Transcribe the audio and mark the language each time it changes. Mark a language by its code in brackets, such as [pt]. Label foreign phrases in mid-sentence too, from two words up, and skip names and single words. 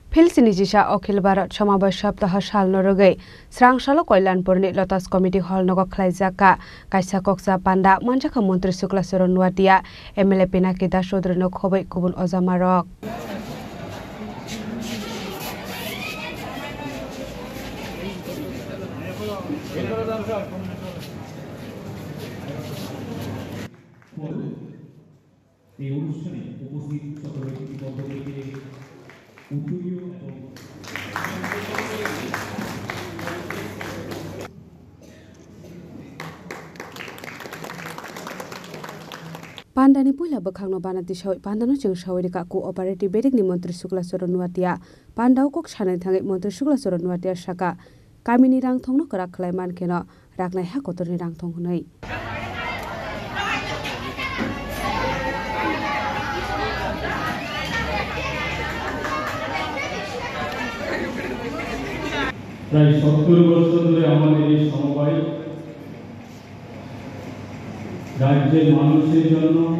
[trp] फिलसिनिजिसा अखिल भारत समावेश सप्ताह सालनरगै स्रांसालो कल्याणपुरनि लटास कमिटी हल नग खलाइजाका काइसा कक्सा पान्डा मनजाखा मन्त्री शुक्ला चरण नुवाटिया एमएलए पिनाकी दास चौधरी खबै गुबुन अजामारक [bn] এই অনুষ্ঠানে উপস্থিত সকল ব্যক্তিবর্গকে উত্তরীয় এবং [trp] पान्डानि पहिला बखांनो बानाति सावै पान्डानो जों सावैरिका कोअपारेटिभ बेरेकनि मन्त्री शुक्ला चरण नुवाटिया पान्डाव कक सानै थाङै मन्त्री शुक्ला चरण नुवाटिया साका कामिनि रांथंनो करा खलाय मानखेन राखनाय हाकतरनि रांथं हुनै [bn] প্রায় 70 বছর ধরে আমাদের এই সমবায় রাজ্যের মানুষের জন্য